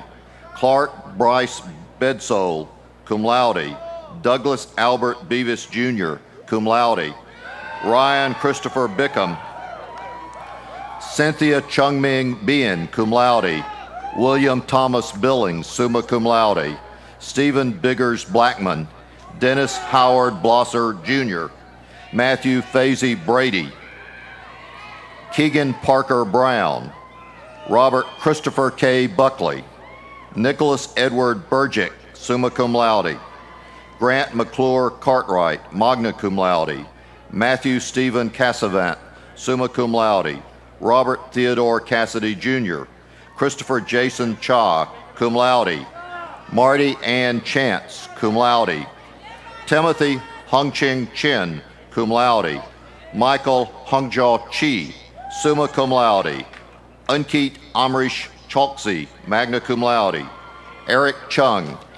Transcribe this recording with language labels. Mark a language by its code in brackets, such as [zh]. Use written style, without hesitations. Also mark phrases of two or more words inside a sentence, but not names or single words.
[en] Clark Bryce Bedsole, [la] cum laude. [en] Douglas Albert Beavis Jr., [la] cum laude. [en] Ryan Christopher Bickham. Cynthia Chungming Bien, [la] cum laude. [en] William Thomas Billings, [la] summa cum laude. [en] Stephen Biggers Blackman. Dennis Howard Blosser Jr. Matthew Fazy Brady, Keegan Parker Brown, Robert Christopher K. Buckley, Nicholas Edward Burgick, [la] summa cum laude, [en] Grant McClure Cartwright, [la] magna cum laude, [en] Matthew Stephen Cassavant, [la] summa cum laude, [en] Robert Theodore Cassidy Jr., Christopher Jason Cha, [la] cum laude, [en] Marty Ann Chance, [la] cum laude, [en] Timothy Hongching Chin, [la] cum laude, [en] Michael Hongjaw Chi, [la] summa cum laude, [en] Ankit Amrish Chalksy, [la] magna cum laude, [en] Eric Chung,